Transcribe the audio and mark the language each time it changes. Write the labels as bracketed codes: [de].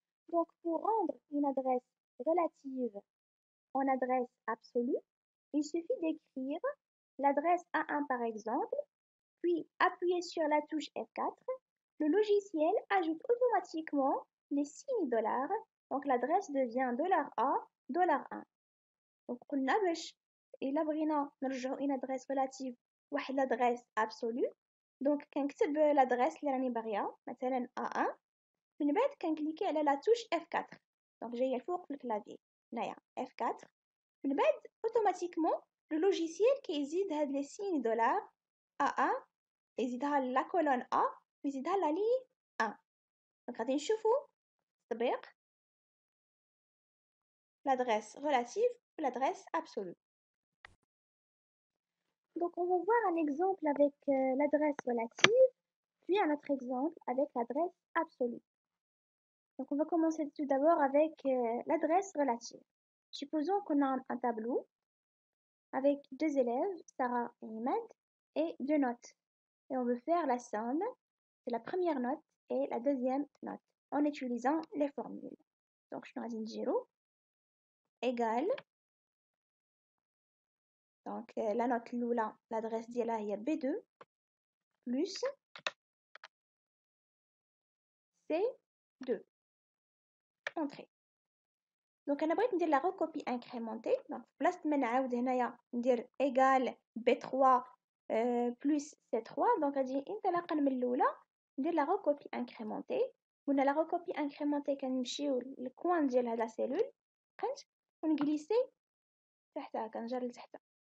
[fr] Donc, pour rendre une adresse relative en adresse absolue, il suffit d'écrire l'adresse A1 par exemple, puis appuyer sur la touche F4. Le logiciel ajoute automatiquement les signes dollars, donc l'adresse devient $A, $1. [ar] Donc, قلنا باش إلا بغينا نرجعو [fr] une adresse relative [ar] واحد [fr] l'adresse absolue، [ar] donc كنكتب l'adresse اللي راني باغية مثلا A1، من بعد كنكليكي على لا توش F4 دونك جايه الفوق في الكلافي هنايا F4. من بعد اوتوماتيكمون لو لوجيسيال كيزيد هاد لي سين دولار A1 يزيدها لا كولون A ويزيدها لا لين 1. دونك غادي نشوفوا التطبيق l'adresse relative ou l'adresse absolue. [fr] Donc on va voir un exemple avec l'adresse relative, puis un autre exemple avec l'adresse absolue. Donc, on va commencer tout d'abord avec l'adresse relative. Supposons qu'on a un tableau avec deux élèves, Sarah et Imad, et deux notes. Et on veut faire la somme de la première note et la deuxième note en utilisant les formules. Donc, je vais dire 0 égale. Donc, la note l'oula, l'adresse d'Yala est B2 plus C2. Entrée. [ar] Donc انا بغيت ندير لا recopie incrémentée. Donc بلاصه ما نعاود هنايا ندير [fr] égal B3 plus C3 [ar] دونك غادي انطلاقا من الاولى ندير لا recopie incrémentée. قلنا لا recopie incrémentée كنمشيو للكوان ديال هاد لا سيلول قنت ونجليسي تحتها كنجر لتحت.